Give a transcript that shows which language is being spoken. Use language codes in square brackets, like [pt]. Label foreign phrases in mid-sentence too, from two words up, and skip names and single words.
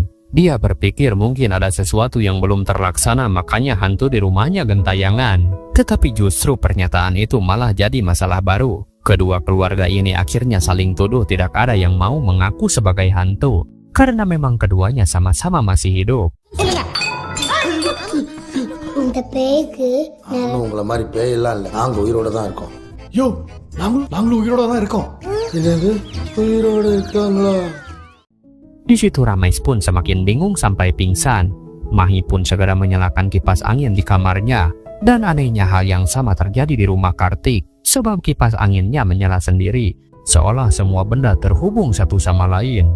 [id] Dia berpikir mungkin ada sesuatu yang belum terlaksana, makanya hantu di rumahnya gentayangan. Tetapi justru pernyataan itu malah jadi masalah baru. Kedua keluarga ini akhirnya saling tuduh tidak ada yang mau mengaku sebagai hantu. Karena memang keduanya sama-sama masih hidup. [ta] இந்த பேய்க்கு நானும் உங்களை மாதிரி பேயெல்லாம் இல்லை, நாங்க உயிரோட தான் இருக்கோம். யோ, நாங்களும் உயிரோட தான் இருக்கோம். என்னது உயிரோட இருக்காங்களா? [id] Di situ Ramesh pun semakin bingung sampai pingsan. Mahi pun segera menyalakan kipas angin di kamarnya. Dan anehnya hal yang sama terjadi di rumah Kartik. Sebab kipas anginnya menyala sendiri. Seolah semua benda terhubung satu sama lain.